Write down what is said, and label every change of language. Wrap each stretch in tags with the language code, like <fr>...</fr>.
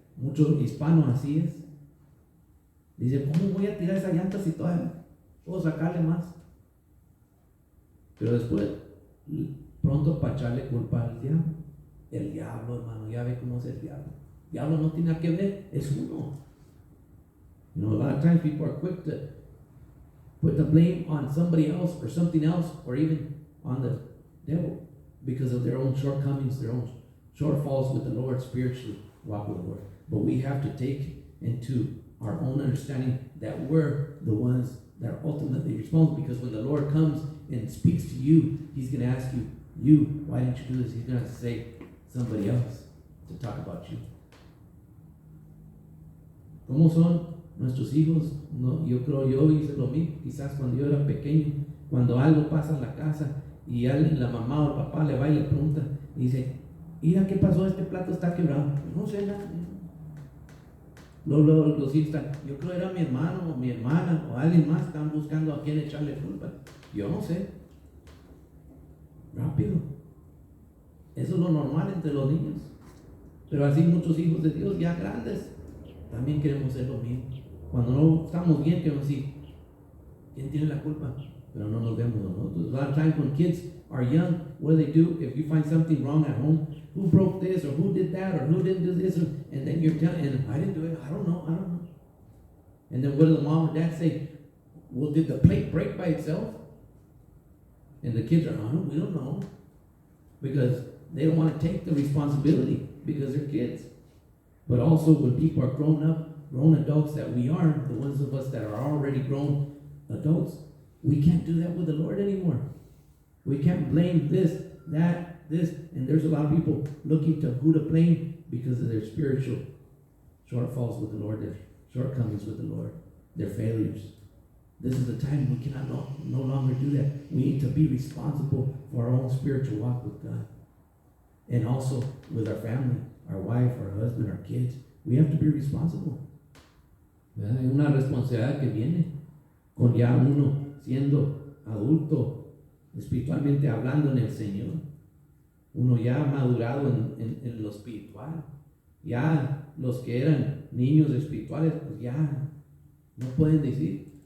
<es>Muchos hispanos así es. Dice, ¿cómo voy a tirar esa llanta si todavía puedo sacarle más? Pero después, pronto para echarle culpa al diablo. El diablo, hermano, ya ve cómo es el diablo. El diablo no tiene nada que ver, es uno.</es> <en>You know, a lot of times people are quick to put the blame on somebody else or something else or even on the devil because of their own shortcomings, their own shortfalls with the Lord spiritually, walk with the Lord. But we have to take into our own understanding that we're the ones that are ultimately responsible, because when the Lord comes and speaks to you, He's going to ask you, why didn't you do this? He's going to say somebody else to talk about you. ¿Cómo son nuestros hijos? No, yo creo yo hice lo mismo, quizás cuando yo era pequeño, cuando algo pasa en la casa y alguien, la mamá o el papá le va y le pregunta y dice, mira qué pasó, este plato está quebrado. No sé nada. Luego los hijos están, yo creo era mi hermano o mi hermana o alguien más, están buscando a quién echarle culpa. Yo no sé. Rápido. Eso es lo normal entre los niños. Pero así muchos hijos de Dios ya grandes también queremos ser lo mismo. Cuando no estamos bien, queremos decir, ¿quién tiene la culpa? Pero no nos vemos nosotros. A lot of times when kids are young, what do they do? If you find something wrong at home, who broke this or who did that or who didn't do this, and then you're telling, and I didn't do it, I don't know. And then what do the mom or dad say? Well, did the plate break by itself? And the kids are, oh, we don't know. Because they don't want to take the responsibility because they're kids. But also when people are grown adults that we are, the ones of us that are already grown adults, we can't do that with the Lord anymore. We can't blame this, that, this, and there's a lot of people looking to who to blame because of their spiritual shortfalls with the Lord, their shortcomings with the Lord, their failures. This is the time we cannot no longer do that. We need to be responsible for our own spiritual walk with God. And also with our family, our wife, our husband, our kids. We have to be responsible.</en> <es>¿Verdad? Hay una responsabilidad que viene con ya uno siendo adulto, espiritualmente hablando en el Señor. Uno ya madurado en lo espiritual. Ya los que eran niños espirituales, pues ya no pueden decir.</es>